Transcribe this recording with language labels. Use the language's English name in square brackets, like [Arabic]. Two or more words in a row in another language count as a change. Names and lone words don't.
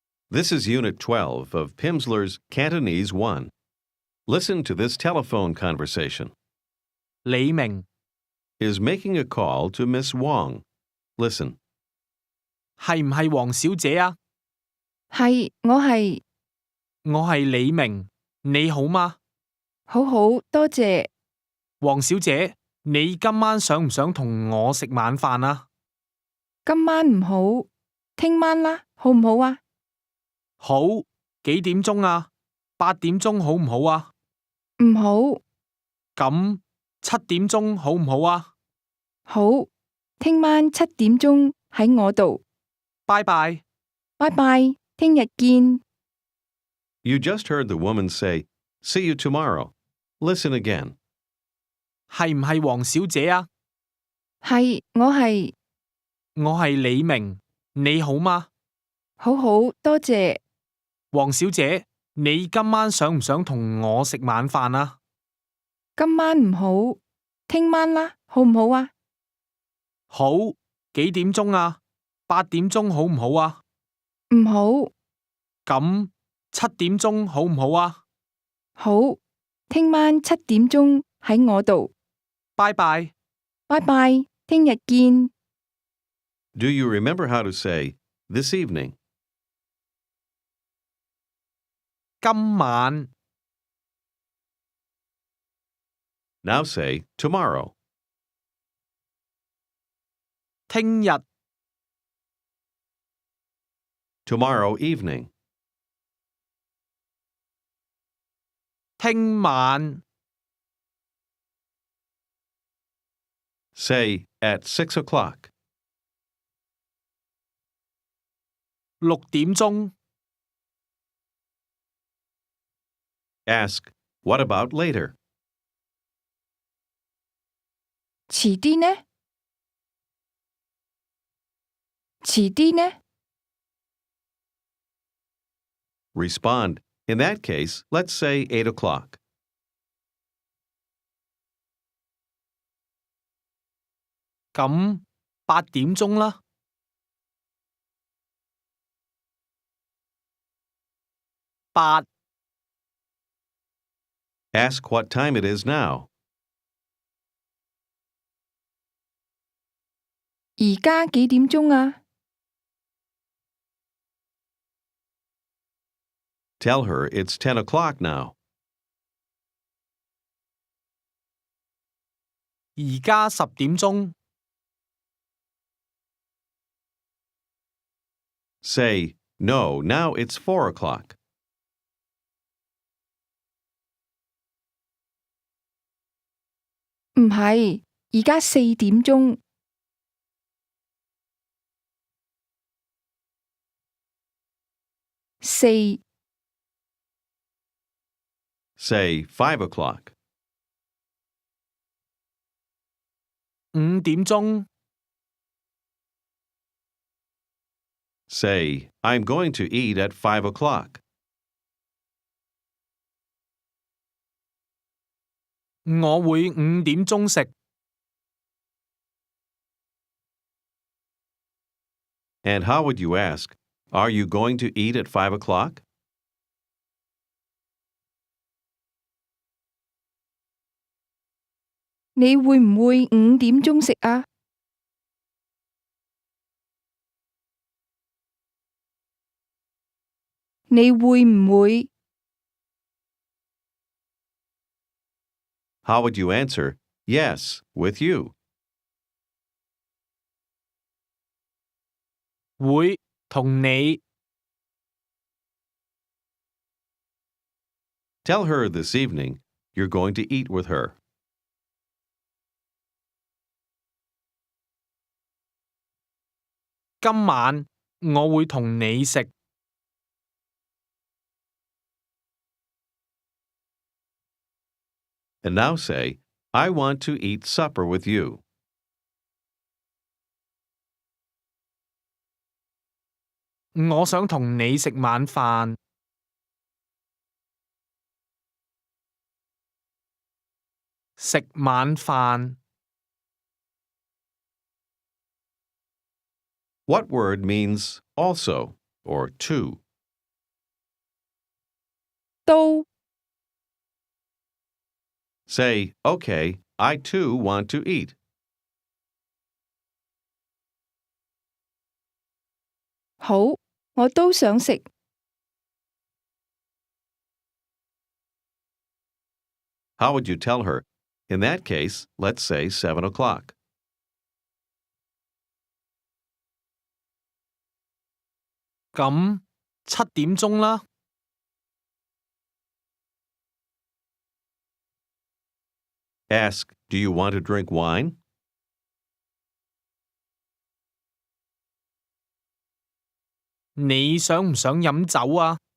[English] This is Unit 12 of Pimsleur's Cantonese 1. Listen to this telephone conversation. 李明 Is making a call to Miss Wong. Listen. [Cantonese] 係唔係黃小姐啊？係，我係，我係李明，你好嗎？好好，多謝。黃小姐，你今晚想唔想同我食晚飯啊？今晚唔好，聽晚啦，好唔好啊？好，幾點鐘啊？8點鐘好唔好啊？唔好，咁7點鐘好唔好啊？好，聽晚7點鐘喺我度。拜拜。拜拜，聽日見。 [English] You just heard the woman say, "See you tomorrow." Listen again. [Cantonese] 係唔係黃小姐啊？係，我係，我係李明，你好嗎？好好，多謝。黃小姐，你今晚想唔想同我食晚飯啊？今晚唔好，聽晚啦，好唔好啊？好，幾點鐘啊？8點鐘好唔好啊？唔好，咁7點鐘好唔好啊？好，聽晚7點鐘喺我度。拜拜。拜拜，聽日見。 [English] Do you remember how to say, this evening? [Cantonese] 今晚 [English] Now say, tomorrow. [Cantonese] 聽日 [English] Tomorrow evening. [Cantonese] 聽晚 [English] Say, at 6 o'clock. [Cantonese] 6 點鐘 [English] Ask, what about later? [Cantonese] 遲啲呢？遲啲呢？ [English] Respond, in that case, let's say 8 o'clock. [Cantonese] 咁8點鐘啦。8 [English] Ask what time it is now. [Cantonese] 而家幾點鐘啊？ [English] Tell her it's 10 o'clock now. [Cantonese] 而家10點鐘。 [English] Say, no, now it's 4 o'clock. [Cantonese] 唔係，而家4點鐘。4 [English] Say, 5 o'clock. [Cantonese] 5 點鐘。 [English] Say, I'm going to eat at 5 o'clock. [Cantonese] 我會5點鐘食。 [English] And how would you ask, are you going to eat at 5 o'clock? [Cantonese] 你會唔會5點鐘食啊？你會唔會？ [English] How would you answer, yes, with you? [Cantonese] 會同你 [English] Tell her this evening you're going to eat with her. [Cantonese] 今晚我會同你食。 [English] And now say, I want to eat supper with you. [Cantonese] 我想同你食晚飯。食晚飯。 [English] What word means also or to? [Cantonese] 都 [English] Say, okay, I too want to eat. [Cantonese] 好，我都想食。 [English] How would you tell her? In that case, let's say 7 o'clock. [Cantonese] 咁7點鐘啦。 [English] Ask, do you want to drink wine? [Cantonese] 你想唔想飲酒啊？